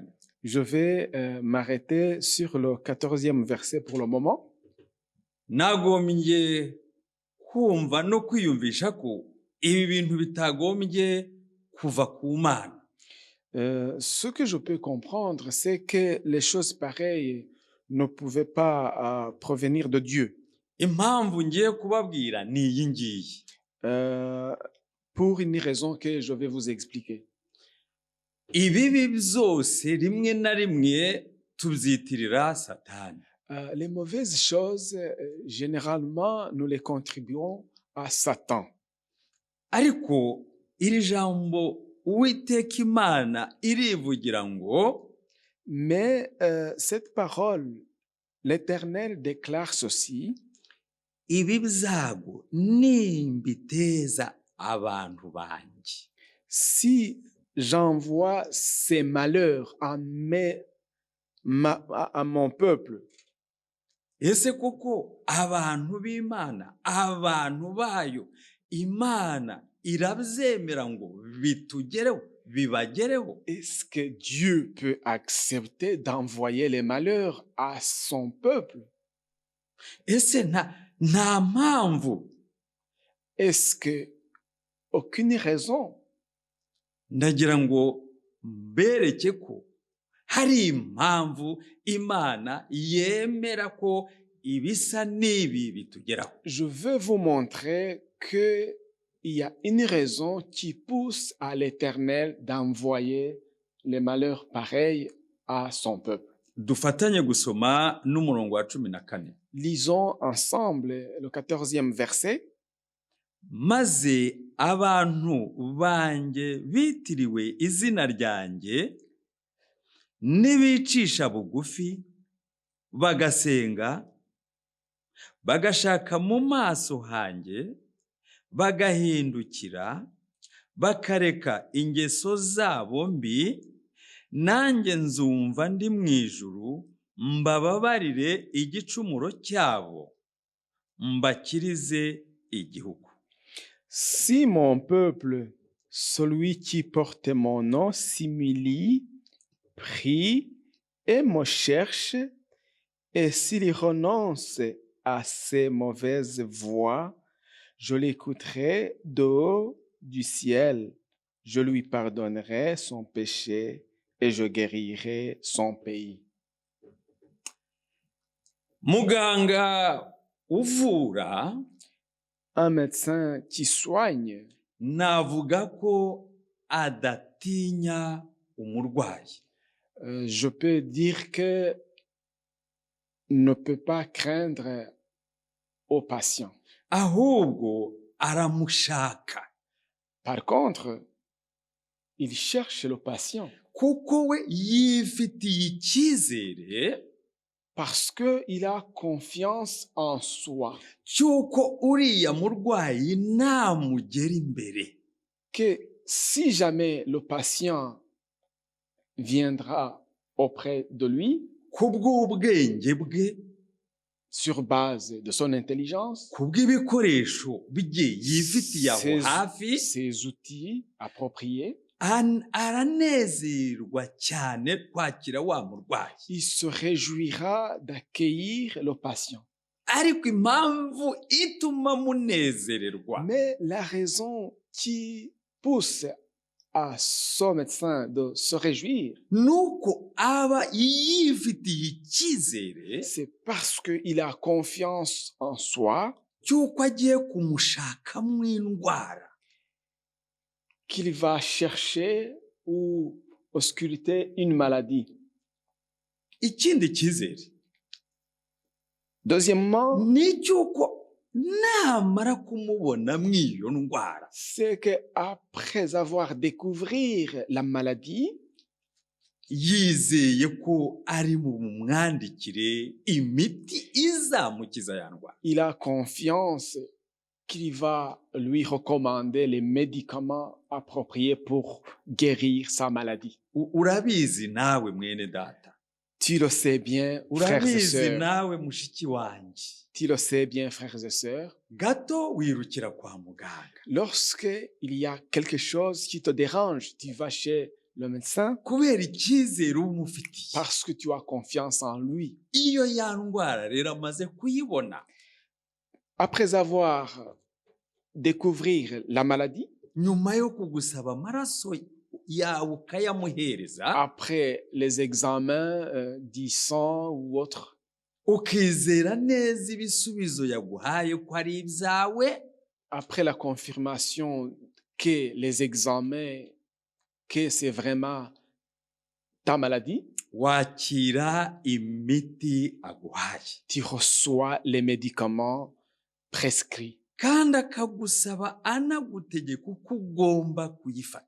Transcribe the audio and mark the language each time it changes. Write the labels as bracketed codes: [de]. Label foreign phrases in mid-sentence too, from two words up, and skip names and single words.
[fr] je vais m'arrêter sur le 14e verset pour le moment. [rw] Nagombye kumva no kwiyumvisha ko ibi bintu bitagombye kuva ku Mana. [fr] Ce que je peux comprendre, c'est que les choses pareilles ne pouvaient pas provenir de Dieu. [rw] Impamvu ngiye kubabwira ni iyi ngiyi. [fr] Pour une raison que je vais vous expliquer. [rw] Ibibi byose rimwe na rimwe tubyitirira Satani. [fr] Les mauvaises choses, généralement, nous les contribuons à Satan. [rw] Ariko iri jambo Uwiteka Imana irivugira ngo, [fr] mais cette parole, l'Éternel déclare ceci, [rw] ibi byago nimbiteza abantu banjye. [fr] Si j'envoie ces malheurs à mon peuple, [rw] Ese koko abantu b'Imana, abantu bayo, Imana irabyemera ngo bitugereho, bibagereho? [fr] est-ce que Dieu peut accepter d'envoyer les malheurs à son peuple? [rw] Ese nta mpamvu? [fr] Est-ce que aucune raison? [rw] Ndagira ngo mbereke ko hari impamvu Imana yemera ko ibisa n'ibi bitugeraho. [fr] Je veux vous montrer qu'il y a une raison qui pousse à l'Éternel d'envoyer les malheurs pareils à son peuple. [rw] dufatanye gusoma n'umurongo wa 14. [fr] Lisons ensemble le 14e verset. [rw] Maze abantu banjye bitiriwe izina ryanjye nibicisha bugufi bagasenga bagashaka mu maso hanjye bagahindukira bakareka ingeso zabo mbi, nanjye nzumva ndi mu ijuru mbababarire igicumuro cyabo mbakirize igihugu. [fr] Si mon peuple, celui qui porte mon nom, s'humilie, prie et me cherche, et s'il renonce à ses mauvaises voies, je l'écouterai de haut du ciel, je lui pardonnerai son péché et je guérirai son pays. [rw] Muganga uvura [fr] Un médecin qui soigne, [rw] navuga ko adatinya umurwayi. [fr] je peux dire que ne peut pas craindre au patient. [rw] Ahubwo aramushaka [fr] Par contre, il cherche le patient [rw] kuko we yifitiye icyizere [fr] parce qu'il a confiance en soi, [rw] cy'uko uriya murwayi namugera imbere [fr] que si jamais le patient viendra auprès de lui, [rw] kubw'ubwenge bwe, [fr] sur base de son intelligence, [rw] kubw'ibikoresho bye yifitiye aho hafi, [fr] ses outils appropriés, [rw] aranezerwa cyane kwakira wa murwayi. [fr] il se réjouira d'accueillir le patient. [rw] Ariko impamvu ituma munezererwa, [fr] Mais la raison qui pousse à ce médecin de se réjouir, [rw] nuko aba yifitiye icyizere [fr] c'est parce qu'il a confiance en soi [rw] cy'uko agiye kumushakamo indwara [fr] qu'il va chercher ou ausculter une maladie. [rw] Ikindi cyizere [fr] Deuxièmement, [rw] ni cy'uko namara kumubona mw'iyo ndwara, [fr] c'est qu'après avoir découvert la maladie, [rw] yizeye ko ari bumwandikire imiti izamukiza ya ndwara. [fr] il a confiance qu'il va lui recommander les médicaments appropriés pour guérir sa maladie. [rw] Urabizi nawe mwene data, [fr] Tu le sais bien, frères et [rw] urabizi [fr] sœurs. [rw] nawe mushiki wanjye, [fr] Tu le sais bien, frères et sœurs. [rw] gato wirukira kwa muganga [fr] Lorsque il y a quelque chose qui te dérange, tu vas chez le médecin [rw] kubera icyizere umufitiye. [fr] parce que tu as confiance en lui. [rw] Iyo ya ndwara rero amaze kuyibona, [fr] Après avoir découvert la maladie, [rw] nyuma yo kugusaba amaraso yawe ukayamuhereza, [fr] après les examens du sang ou autre, [rw] ukizera neza ibisubizo yaguhaye ko ari ibyawe, [fr] après la confirmation que les examens, que c'est vraiment ta maladie, [rw] wakira imiti aguhaye [fr] tu reçois les médicaments prescrits. [rw] kandi akagusaba anagutegeka uko ugomba kuyifata.